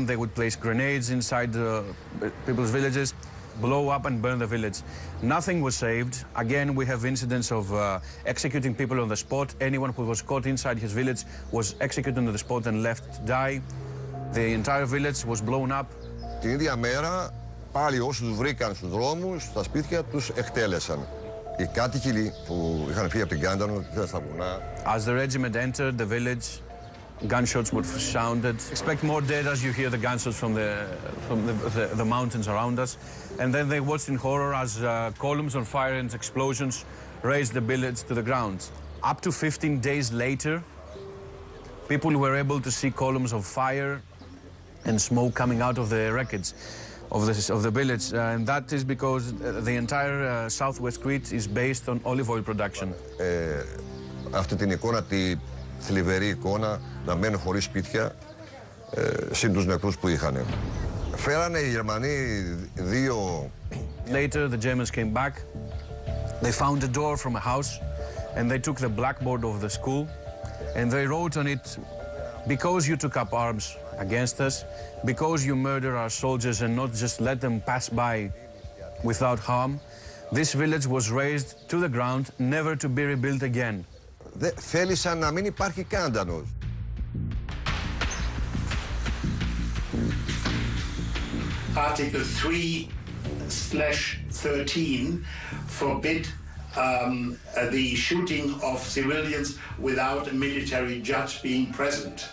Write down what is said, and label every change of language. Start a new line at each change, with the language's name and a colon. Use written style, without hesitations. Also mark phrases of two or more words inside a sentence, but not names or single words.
English: They would place grenades inside people's villages, blow up and burn the village. Nothing was saved. Again, we have incidents of executing people on the spot. Anyone who was caught inside his village was executed on the spot and left to die. The entire village was blown up.
Greek: Την ίδια μέρα, πάλι όσους βρήκαν στους δρόμους, στα σπίτια τους εκτέλεσαν. Οι κάτοικοι που είχαν φύγει από την Κάντανο, στα βουνά.
English: As the regiment entered the village, gunshots were sounded. Expect more dead as you hear the gunshots from the mountains around us. And then they watched in horror as columns on fire and explosions razed the village to the ground. Up to 15 days later, people were able to see columns of fire and smoke coming out of the wreckage of the village, and that is because the entire southwest Crete is based on olive oil production.
Greek: Αυτή την εικόνα, τη θλιβερή εικόνα, να μένουν χωρίς σπίτια, συν τους νεκρούς που είχαν. Φέρανε οι Γερμανοί δύο...
English: Later the Germans came back. They found a door from a house and they took the blackboard of the school and they wrote on it, "Because you took up arms against us, because you murder our soldiers and not just let them pass by without harm, this village was razed to the ground, never to be rebuilt again."
Greek: Θέλησαν να μην υπάρχει Κάντανος.
English: Article 3 WW2 forbid the shooting of civilians without a military judge being present.